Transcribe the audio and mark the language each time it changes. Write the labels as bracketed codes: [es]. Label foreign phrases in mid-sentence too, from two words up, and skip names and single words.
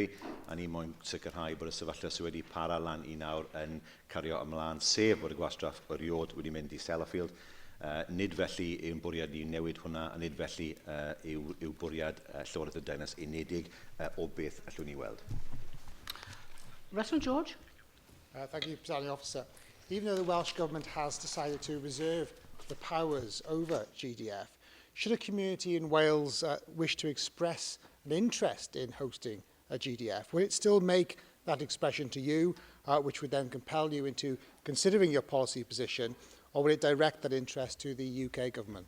[cy] A ni moyn sicrhau bod y sefyllfa sydd wedi para lan i nawr yn cario ymlaen, sef bod y gwastraff eriod wedi mynd i Sellafield. Nid felly yw'n bwriad ni newid hwnna, a nid felly yw bwriad Llywodraeth y Deyrnas Unedig o beth allwn ni weld. Russell George. [en] Thank you, Presiding Officer. Even though the Welsh Government has decided to reserve the powers over GDF, should a community in Wales wish to express an interest in hosting a GDF, will it still make that expression to you, which would then compel you into considering your policy position, or will it direct that interest to the UK Government?